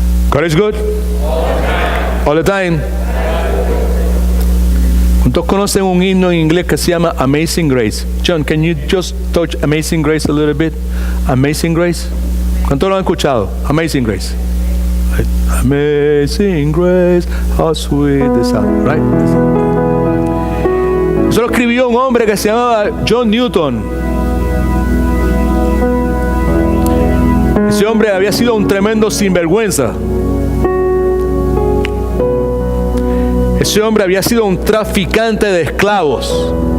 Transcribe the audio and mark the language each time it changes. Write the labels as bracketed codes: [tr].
[en] God is good all the time. [es] ¿Cuántos conocen un himno en inglés que se llama Amazing Grace? [en] John, can you just touch Amazing Grace a little bit? [es] Amazing Grace. ¿Cuántos lo han escuchado? [en] Amazing Grace. Amazing Grace, how sweet the sound, right? [es] Eso lo escribió un hombre que se llamaba John Newton. Ese hombre había sido un tremendo sinvergüenza. Ese hombre había sido un traficante de esclavos.